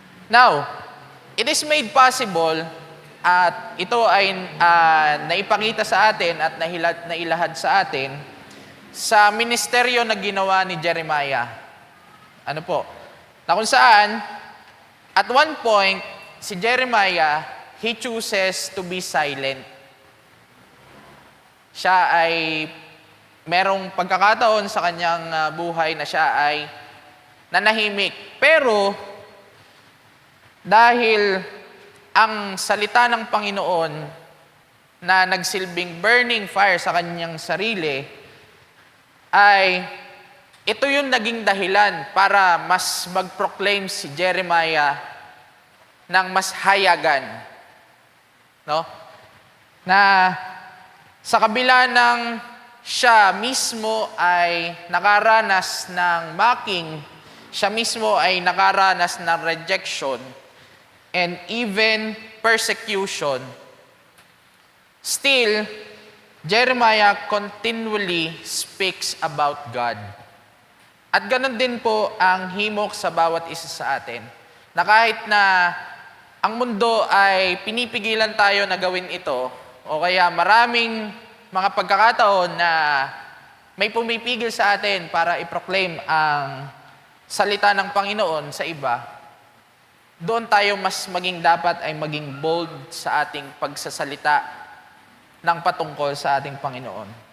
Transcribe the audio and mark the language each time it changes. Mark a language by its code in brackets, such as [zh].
[en] Now, it is made possible [tl] at ito ay naipakita sa atin at nailahad sa atin sa ministeryo na ginawa ni Jeremiah. Ano po? Na kung saan, [en] at one point, si Jeremiah, he chooses to be silent. [tl] Siya ay merong pagkakataon sa kanyang buhay na siya ay nanahimik. Pero, dahil ang salita ng Panginoon na nagsilbing burning fire sa kanyang sarili, ay ito yung naging dahilan para mas mag-proclaim si Jeremiah ng mas hayagan. No? Na sa kabila ng siya mismo ay nakaranas ng mocking, siya mismo ay nakaranas ng [en] rejection and even persecution. Still, Jeremiah continually speaks about God. [tl] At ganun din po ang himok sa bawat isa sa atin. Na kahit na ang mundo ay pinipigilan tayo na gawin ito, o kaya maraming mga pagkakataon na may pumipigil sa atin para i-proclaim ang salita ng Panginoon sa iba, doon tayo mas maging dapat ay maging bold sa ating pagsasalita ng patungkol sa ating Panginoon.